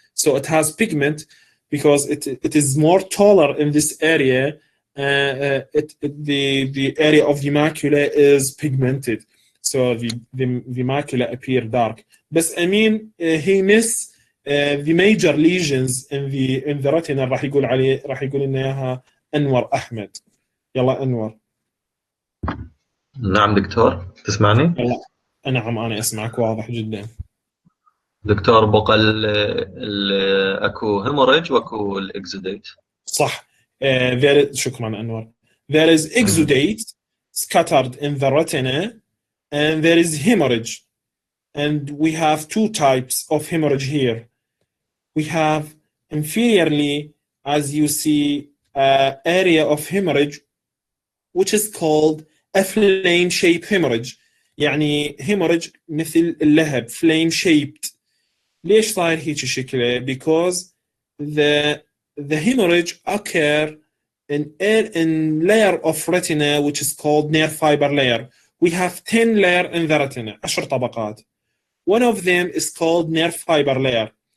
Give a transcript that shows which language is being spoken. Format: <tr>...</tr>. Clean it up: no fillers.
<en>So it has pigment because it is more taller in this area. The area of the macula is pigmented. So the macula appear dark. But I mean, he missed the major lesions in the retina.</en> <ar>راح يقول لنا إياها أنور أحمد. يلا أنور. نعم دكتور، تسمعني؟ نعم أنا أسمعك واضح جدا. دكتور بقى أكو هيموريج وأكو الإكزوديت. صح. شكرا أنور.</ar> <en>There is exudate scattered in the retina, and there is hemorrhage. And we have 2 types of hemorrhage here. We have inferiorly, as you see, area of hemorrhage, which is called a flame-shaped hemorrhage.</en> <ar>يعني hemorrhage مثل اللهب, flame-shaped. ليش صاير هيك شكله؟</ar> <en>Because the hemorrhage occur in layer of retina which is called nerve fiber layer. We have 10 layers in the retina, 10</en> <ar>طبقات.</ar> <en>One of them is called nerve fiber layer.</en>